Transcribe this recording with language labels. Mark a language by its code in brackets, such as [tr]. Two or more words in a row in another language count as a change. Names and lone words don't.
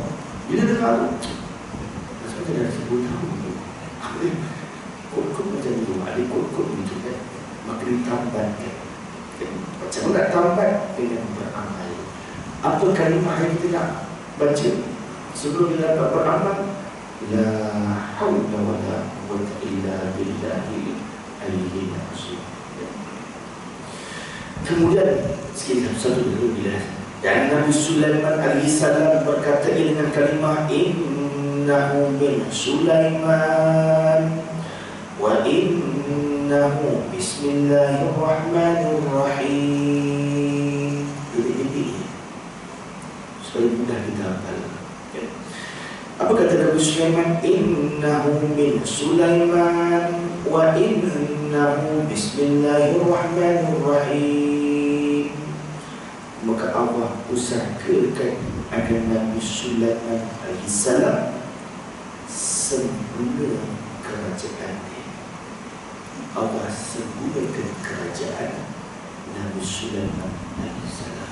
[ms] Bila dengar tu, maksudnya dah 10 tahun tu, kot-kot macam tu, ada kot-kot macam tu kan. Maka ditambatkan. Macam mana nak tambat? Dengan beramal. Apa kalimah yang kita nak baca sebelum kita dapat beramal? [ar] لا حول ولا قوة إلا بالله العلي العظيم. [ms] Kemudian sikit satu dulu bila dan Nabi Sulaiman alaihissalam berkata dengan kalimah [ar] إنه من سليمان وإنه بسم الله الرحمن الرحيم. [ms] Ini supaya mudah kita hafal. Apa kata Nabi Sulaiman? [ar] إنه من سليمان وإنه بسم الله الرحمن الرحيم. [ms] Maka Allah usahakan agar Nabi Sulaiman alaihissalam semula kerajaan. Allah semulakan kerajaan Nabi Sulaiman alaihissalam.